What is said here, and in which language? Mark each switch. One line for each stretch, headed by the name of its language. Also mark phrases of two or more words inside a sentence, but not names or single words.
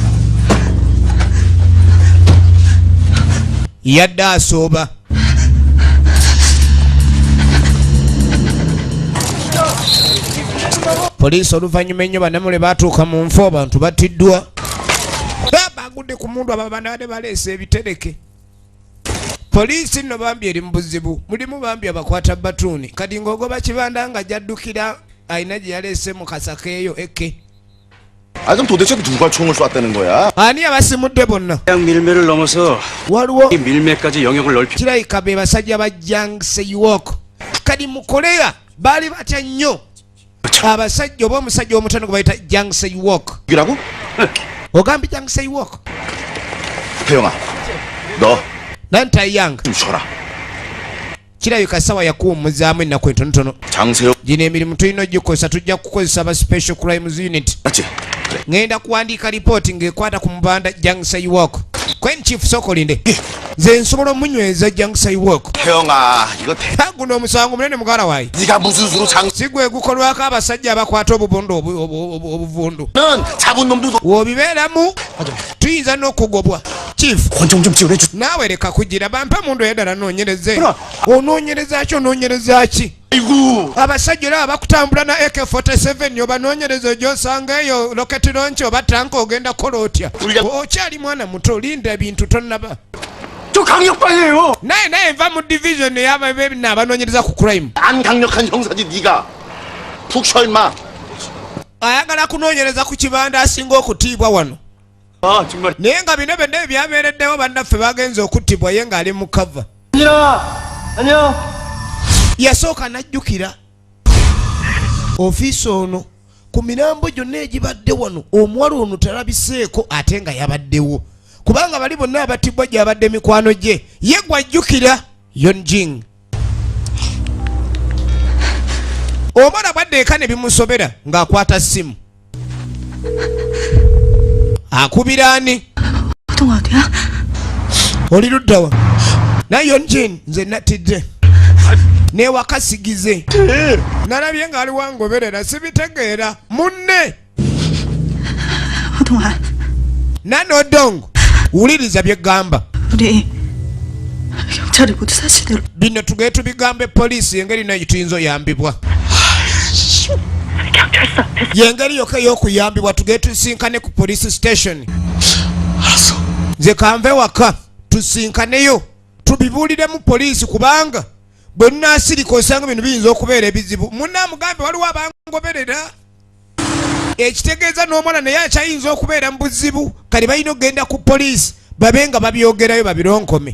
Ganda: poliisi oluvannyuma ennyo banamule baatuuka mu nfu abantu battiddwa bagudde ku mundu ababanda badde baleese ebitereke poliisi nno bambi eri mu buzibu mulimu bambi abakwata batuuni kati ng'ogoba kibanda nga jaddukira ayina gye yaleese mu kasakeeyo eke
Korean: 아 그럼 도대체 누가 총을 쐈다는 거야?
Ganda: ani abasimudde bonna
Korean: 그냥 밀매를 넘어서
Ganda: waliwo
Korean: 이 밀매까지 영역을 넓히
Ganda: kirayika be basajja ba Jangseyiwok kati mu koleya baali batya nnyo abasajja oba omusajja omutono gwe bayita Jangseyiwok
Korean: 이라고?
Ganda: ogambye Jangseyiwok
Korean: 태영아, 너 좀
Ganda: nantayanga
Korean: 쉬어라.
Ganda: kirabika sawa yakuwummuzaamu ennaku entonotono 장세혁, gino emirimu tulina ogikosa tujja kukozesa ba
English: special crimes unit
Korean: 맞지? 그래.
Ganda: ngenda kuwandiika lipooti ng'ekwata ku mubanda Jangseyiwok kwen chief sokolinde nze nsobola omunyweza Jangseyiwok
Korean: 태영아, 이거 대...
Ganda: guno omusango munene mugala waayi
Korean: 네가 무슨 수로 장...
Ganda: si gwe gukolwako abasajja abakwata obubundu obuvundu
Korean: 는 잡은 놈도
Ganda: woobibeeramu tuyinza n'okugobwa chief
Korean: 권총 좀 지원해줘.
Ganda: naawe leka kugira bampe mundu eddala noonyereze Bra. onoonyereza ki onoonyereza ki
Korean: 아이고
Ganda: abasajja era abakutambula na AK47 obanoonyereza gy'osanga eyo loketi lonki oba tanka ogenda kukola otya okyali mwana muto linda ebintu tonnaba
Korean: 저 강력반이에요.
Ganda: naye nva mu division eyababina abanoonyereza ku crime
Korean: 안 강력한 형사지 네가 푹 쉬어 임마.
Ganda: ayagala kunoonyereza ku kibanda asinga okutiibwa wano
Korean: 아 정말.
Ganda: naye nga bino byonna ebyabeereddewo bannaffe bagenze okuttibwa ye ng'ali mu kava
Korean: 안녕. 안녕.
Ganda: yasooka n'ajjukira ofiisi ono ku mirambo gyonna egibadde wano omuwala ono talabiseeko ate nga yabaddewo kubanga bali bonna abattibwa gy'abadde mikwano gye ye gwajjukira Yonjing omwana bwadde eka ne bimusobera ng'akwata ssimu akubira ani
Korean: 호동아 어디야?
Ganda: oli luddawa naye Yonjing nze nattidde newakasigize nalabye ng'ali wangoberera sibitegeera munne 호동아 nanodongo wuliriza byeggamba
Korean: 우리 경찰이 모두 사실대로
Ganda: bino tugee tubigambe poliisi engeri nayo tuyinza oyambibwa
Korean: 경찰서 앞에서
Ganda: yengeri yokka ey'okuyambibwa tugee tusinkane ku
English: police station
Korean: 알았어.
Ganda: nze kanve waka tusinkaneyo tubibuuliremu poliisi kubanga bwe nnaasirika osanga bino biyinza okubeera ebizibu munnamugambe waliwo abangoberera ekitegeeza n'omwana naye akyayinza okubeera mu buzibu kale balina okgenda ku poliisi babe nga babyogerayo babironkome.